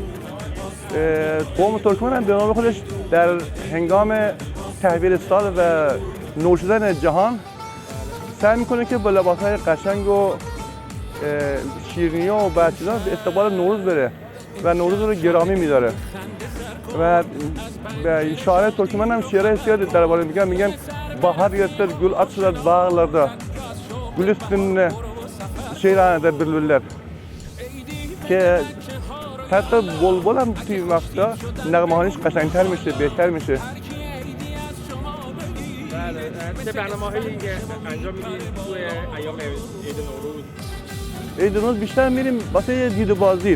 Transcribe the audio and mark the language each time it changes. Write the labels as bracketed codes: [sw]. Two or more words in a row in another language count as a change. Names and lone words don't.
[fa] قوم ترکمن هم به نام خودش در هنگام تحویل سال و نور شدن جهان سعی میکنه که با لباسهای قشنگ و شیرینی و بعد چیزا به استقبال نوروز بره و نوروز رو گرامی میداره. و شاعر ترکمن هم شعرهای زیاد درباره میگن [tk] bahar yatır gül açılır bağlarda, gül üstünde şeylerinde bülbüller. [fa] که حتی بلبل هم توی وقتا نغمه‌هایش قشنگتر میشه، بهتر میشه. چه برنامه‌هایی که انجام میدید توی ایام عید نوروز؟ عید نوروز بیشتر میریم واسه دید و بازدید.